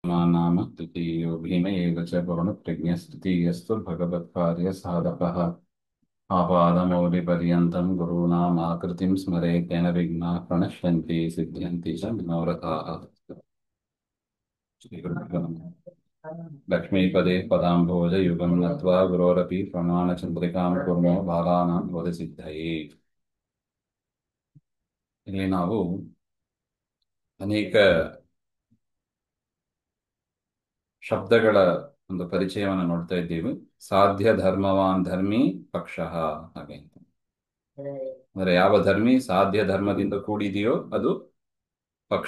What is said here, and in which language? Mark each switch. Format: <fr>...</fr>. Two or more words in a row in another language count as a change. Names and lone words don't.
<sa>नाम तृतीयो भीम एव च पवनप्रज्ञस्तृतीयस्तु भगवत्कार्यसाधकः आपादमौलिपर्यन्तं गुरूणाम् आकृतिं स्मरेत् तेन विघ्नाः प्रणश्यन्ति सिद्ध्यन्ति च मनोरथाः। श्रीगुरुभ्यो नमः। लक्ष्मीपदे पदाम्भोजयुगं नत्वा गुरोरपि प्रमाणचन्द्रिकां कुर्मो बालानां वदसिद्धये।</sa> <kn>ಇಲ್ಲಿ ನಾವು ಅನೇಕ ಶಬ್ದಗಳ ಒಂದು ಪರಿಚಯವನ್ನು ನೋಡ್ತಾ ಇದ್ದೀವಿ.</kn> <sa>ಸಾಧ್ಯ ಧರ್ಮವಾನ್ ಧರ್ಮಿ ಪಕ್ಷ</sa> <kn>ಹಾಗೆ ಅಂತ. ಅಂದ್ರೆ ಯಾವ ಧರ್ಮಿ ಸಾಧ್ಯ ಧರ್ಮದಿಂದ ಕೂಡಿದೆಯೋ ಅದು ಪಕ್ಷ.</kn>